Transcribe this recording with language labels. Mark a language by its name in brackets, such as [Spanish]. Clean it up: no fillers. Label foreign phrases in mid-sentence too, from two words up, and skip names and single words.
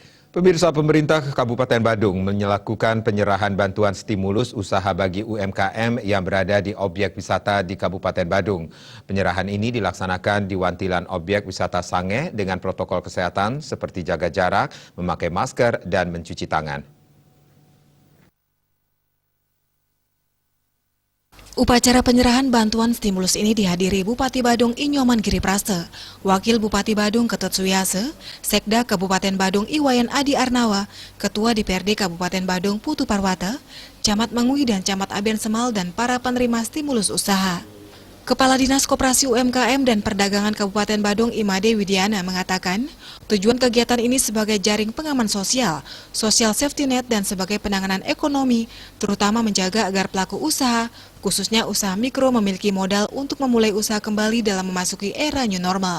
[Indonesian] Pemirsa, pemerintah Kabupaten Badung melakukan penyerahan bantuan stimulus usaha bagi UMKM yang berada di objek wisata di Kabupaten Badung. Penyerahan ini dilaksanakan di wantilan objek wisata Sange dengan protokol kesehatan seperti jaga jarak, memakai masker, dan mencuci tangan. Upacara penyerahan bantuan stimulus ini dihadiri Bupati Badung Inyoman Giripraste, Wakil Bupati Badung Ketut Suyase, Sekda Kabupaten Badung Iwayan Adi Arnawa, Ketua DPRD Kabupaten Badung Putu Parwata, Camat Mengui dan Camat Aben Semal dan para penerima stimulus usaha. Kepala Dinas Koperasi UMKM dan Perdagangan Kabupaten Badung Imade Widiana mengatakan, tujuan kegiatan ini sebagai jaring pengaman sosial, [English] social safety net [Indonesian] dan sebagai penanganan ekonomi, terutama menjaga agar pelaku usaha, khususnya usaha mikro memiliki modal untuk memulai usaha kembali dalam memasuki era [English] new normal.